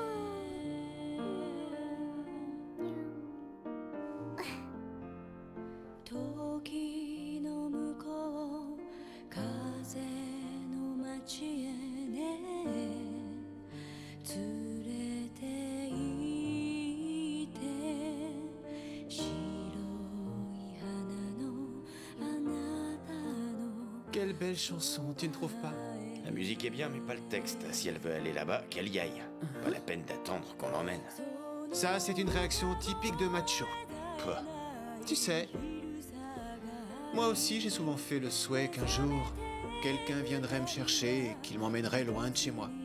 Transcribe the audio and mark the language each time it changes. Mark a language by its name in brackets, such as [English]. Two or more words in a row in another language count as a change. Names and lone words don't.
[Japanese] 時の向こう風の街へね連れて行って白い花のあなたの [French] Quelle belle chanson, tu ne trouves pas? La musique est bien, mais pas le texte. Si elle veut aller là-bas, qu'elle y aille. Pas la peine d'attendre qu'on l'emmène. Ça, c'est une réaction typique de macho. Quoi? Tu sais, moi aussi j'ai souvent fait le souhait qu'un jour, quelqu'un viendrait me chercher et qu'il m'emmènerait loin de chez moi.